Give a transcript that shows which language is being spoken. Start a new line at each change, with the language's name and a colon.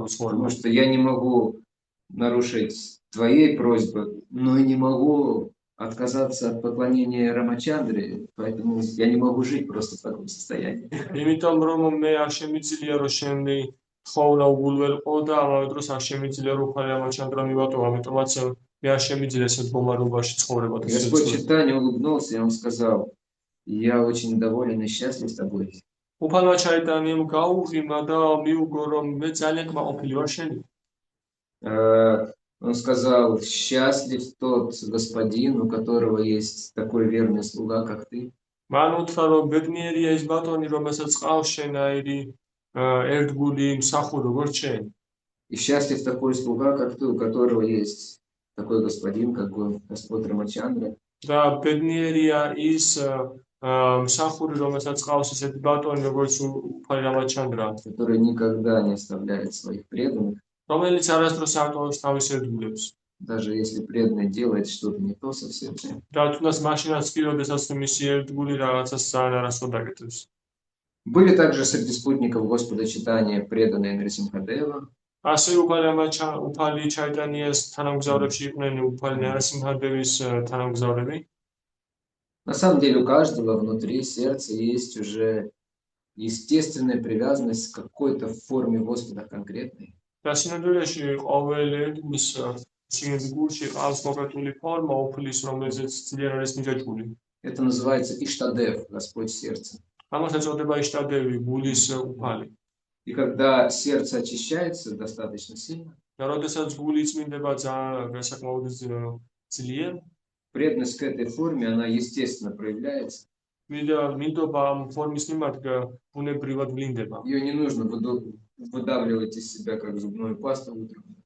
Russian: Потому что я не могу нарушить твоей просьбы, но и не могу отказаться от поклонения Рамачандре, поэтому я не могу жить просто в таком состоянии.
Georgian: იმიტომ რომ მე არ შემიძლია რომ შენი ხოვნა უგულველყო და ამავე დროს არ შემიძლია რომ უფალი რამაჩანდრა მივატო, ამიტომაც მე არ შემიძლია ესეთ მდგომარეობაში ცხოვრება და
Russian: Господь Чайтанья улыбнулся и он сказал: я очень доволен и счастлив с тобой.
Georgian: უფალმა ჩაიტანიამ გაუღიმა და მიუგო რომ მე ძალიან კმაყოფილი ვარ შენი.
Russian: Он сказал: счастлив тот господин, у которого есть такой верный слуга, как ты.
Georgian: მან უთხრა რომ ბედნიერია ის ბატონი, რომელსაც ყავს შენაირი ერთგული მსახური როგორც შენ.
Russian: И счастлив такой слуга, как ты, у которого есть такой господин, как Господь Рамачандра.
Georgian: და ბედნიერია ის მსახური, რომელსაც ყავს ესეთი ბატონი, როგორც უფალი რამაჩანდრა,
Russian: который никогда не оставляет своих преданных,
Georgian: რომელიც არასდროს არ ტოვებს თავის ერთგულებს.
Russian: даже если преданный делает что-то не то совсем.
Georgian: და თუნდაც მაშინაც კი, როდესაც მისი ერთგული რაღაცას ძალიან არასწორად აკეთებს.
Russian: Были также среди спутников Господа Чайтаньи преданные Нарсимхадева.
Georgian: ასე უფალი ჩაიტანიას თანამგზავრებში იყვნენ უფალი ნარასიმჰადევის თანამგზავრები.
Russian: На самом деле у каждого внутри сердца есть уже естественная привязанность к какой-то форме Господа конкретной.
Georgian: და სინამდვილეში ყოველ ერთგულს შიგნით გულში ყავს კონკრეტული ფორმა უფლის, რომელზეც ძლიერ არის მიჯაჭვული.
Russian: Это называется Иштадев, Господь сердца.
Georgian: ამას ეწოდება იშტადევი, გულის უფალი.
Russian: И когда сердце очищается достаточно сильно,
Georgian: და როდესაც გული წმინდება ძალიან საკმაოდ ძლიერ,
Russian: преданность к этой форме, она естественно проявляется.
Georgian: მინდობა ამ ფორმის მიმართ ბუნებრივად ვლინდება.
Russian: Ее не нужно выдавливать из себя, как зубную пасту утром.